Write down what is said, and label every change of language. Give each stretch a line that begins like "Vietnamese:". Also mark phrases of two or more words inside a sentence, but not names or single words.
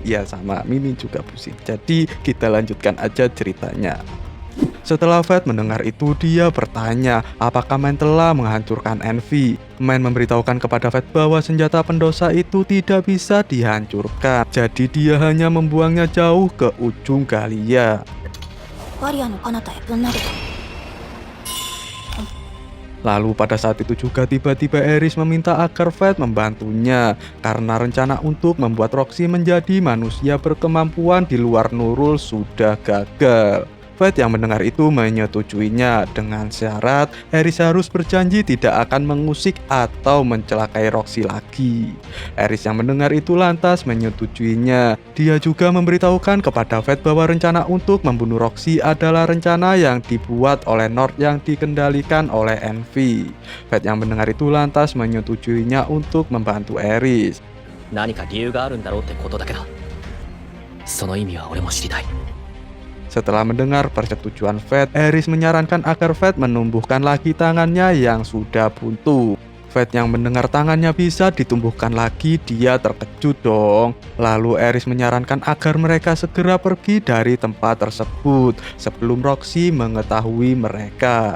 Indonesian: Ya sama, Mimin juga pusing. Jadi kita lanjutkan aja ceritanya. Setelah Fate mendengar itu, dia bertanya apakah Men telah menghancurkan Envy. Men memberitahukan kepada Fate bahwa senjata pendosa itu tidak bisa dihancurkan. Jadi dia hanya membuangnya jauh ke ujung Galia.
Japanese: バリアの彼方へぶん投げた。
Indonesian: Lalu pada saat itu juga tiba-tiba Aeris meminta agar Fate membantunya karena rencana untuk membuat Roxy menjadi manusia berkemampuan di luar Nurul sudah gagal. Fate yang mendengar itu menyetujuinya dengan syarat Aeris harus berjanji tidak akan mengusik atau mencelakai Roxy lagi. Aeris yang mendengar itu lantas menyetujuinya. Dia juga memberitahukan kepada Fate bahwa rencana untuk membunuh Roxy adalah rencana yang dibuat oleh Nord yang dikendalikan oleh Envy. Fate yang mendengar itu lantas menyetujuinya untuk membantu Aeris.
Japanese: 何か理由があるんだろうってことだけだ。その意味は俺も知りたい。
Indonesian: Setelah mendengar persetujuan Fate, Aeris menyarankan agar Fate menumbuhkan lagi tangannya yang sudah buntu. Fate yang mendengar tangannya bisa ditumbuhkan lagi, dia terkejut dong. Lalu Aeris menyarankan agar mereka segera pergi dari tempat tersebut sebelum Roxy mengetahui mereka.